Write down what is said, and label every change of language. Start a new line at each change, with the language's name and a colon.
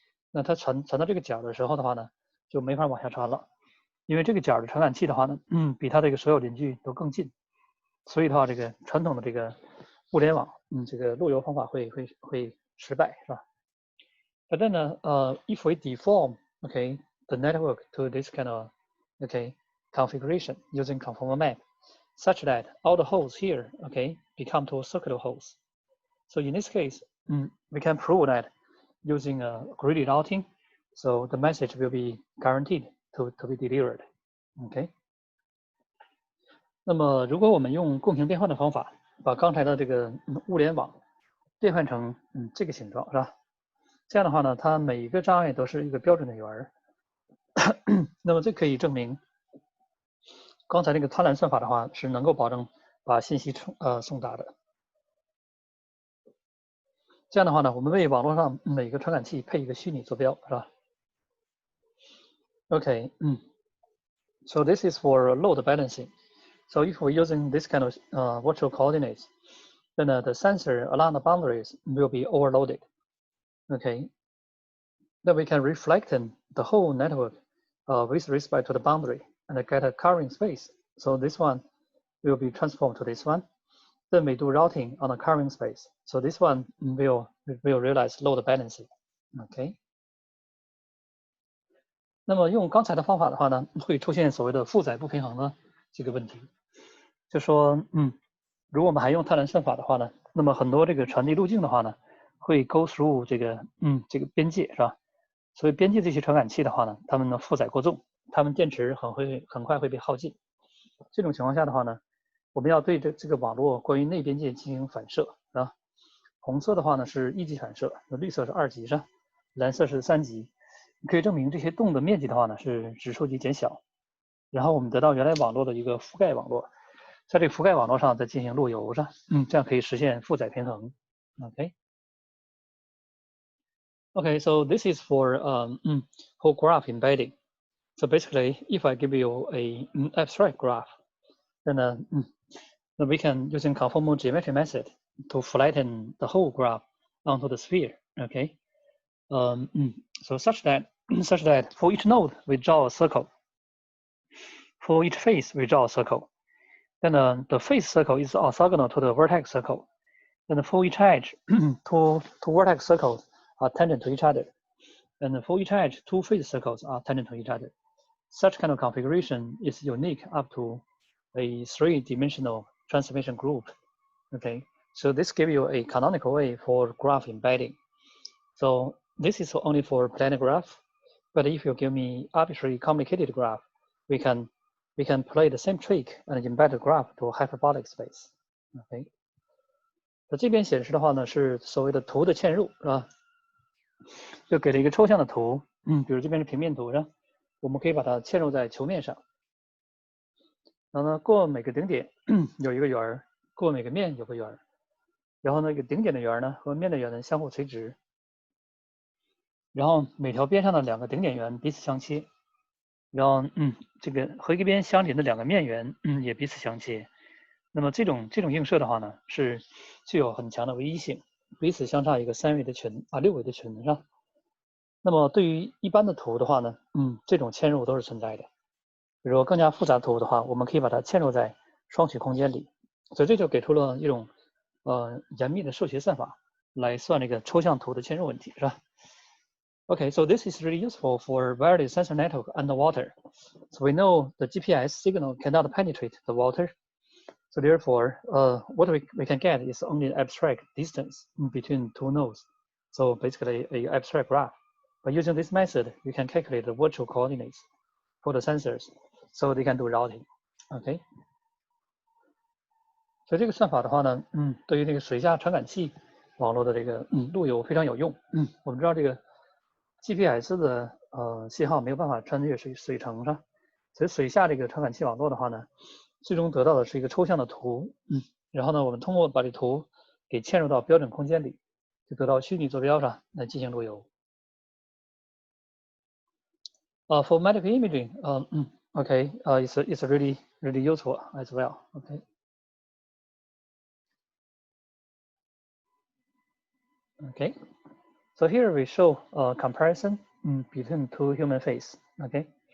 Chinese: 那它传到这个角的时候的话呢，就没法往下传了，因为这个角的传感器的话呢，比它这个所有邻居都更近，所以的话，这个传统的这个物联网，这个路由方法会失败，是吧？
English: But then, if we deform, okay, the network to this kind of, okay, configuration using conformal map, such that all the holes here, okay, become two circular holes. So in this case, we can prove that using a greedy routing, so the message will be guaranteed to be delivered, okay.
Chinese: 那么如果我们用共情变换的方法，把刚才的这个物联网变换成这个形状，是吧？这样的话呢，它每一个障碍都是一个标准的圆。那么这可以证明，刚才那个贪婪算法的话是能够保证把信息送达的。这样的话呢，我们为网络上每个传感器配一个虚拟坐标，是吧 ？
English: Okay, so this is for load balancing. So if we're using this kind of virtual coordinates, then the sensor along the boundaries will be overloaded. Okay, then we can reflect the whole network with respect to the boundary and get a covering space. So this one will be transformed to this one. Then we do routing on the covering space. So this one will realize load balancing. Okay.
Chinese: 那么用刚才的方法的话呢，会出现所谓的负载不平衡的这个问题。就说，如果我们还用贪婪算法的话呢，那么很多这个传递路径的话呢，会
English: go through
Chinese: 这个边界，是吧？所以边界这些传感器的话呢，它们的负载过重，它们电池很快会被耗尽。这种情况下的话呢，我们要对这个网络关于内边界进行反射，啊，红色的话呢是一级反射，绿色是二级，是吧？蓝色是三级。可以证明这些洞的面积的话呢是指数级减小，然后我们得到原来网络的一个覆盖网络，在这个覆盖网络上再进行路由，是吧？这样可以实现负载平衡。
English: Okay, so this is for whole graph embedding. So basically, if I give you a abstract graph, then we can using conformal geometry method to flatten the whole graph onto the sphere. Okay, so such that for each node we draw a circle. For each face we draw a circle. Then the face circle is orthogonal to the vertex circle. And for each edge, two vertex circles are tangent to each other. And for each edge, two face circles are tangent to each other. Such kind of configuration is unique up to a three-dimensional transformation group. Okay, so this gives you a canonical way for graph embedding. So this is only for planar graph, but if you give me arbitrary complicated graph, we can play the same trick and embed the graph to a hyperbolic space.
Chinese: Okay. 那这边显示的话呢，是所谓的图的嵌入，是吧？就给了一个抽象的图，比如这边是平面图上，我们可以把它嵌入在球面上，然后呢，过每个顶点有一个圆儿，过每个面有个圆儿，然后那个顶点的圆儿呢和面的圆呢相互垂直，然后每条边上的两个顶点圆彼此相切，然后这个和一个边相邻的两个面圆也彼此相切。那么这种映射的话呢，是具有很强的唯一性，彼此相差一个3维的群6维的群是吧？那么对于一般的图的话呢，这种嵌入都是存在的。比如说更加复杂的图的话，我们可以把它嵌入在双曲空间里，所以这就给出了一种严密的数学算法来算这个抽象图的嵌入问题，是吧？
English: Okay, so this is really useful for wireless sensor network underwater. So we know the GPS signal cannot penetrate the water. So therefore, what we can get is only an abstract distance between two nodes. So basically, an abstract graph. But using this method, you can calculate the virtual coordinates for the sensors, so they can do routing.
Chinese: OK， 所以这个算法的话呢，对于这个水下传感器网络的这个路由非常有用。我们知道这个 GPS 的信号没有办法穿越水层上，所以水下这个传感器网络的话呢，最终得到的是一个抽象的图。然后呢，我们通过把这图给嵌入到标准空间里，就得到虚拟坐标上来进行路由。
English: For medical imaging, okay, it's really useful as well. Okay. Okay. So here we show a comparison between two human face. Okay.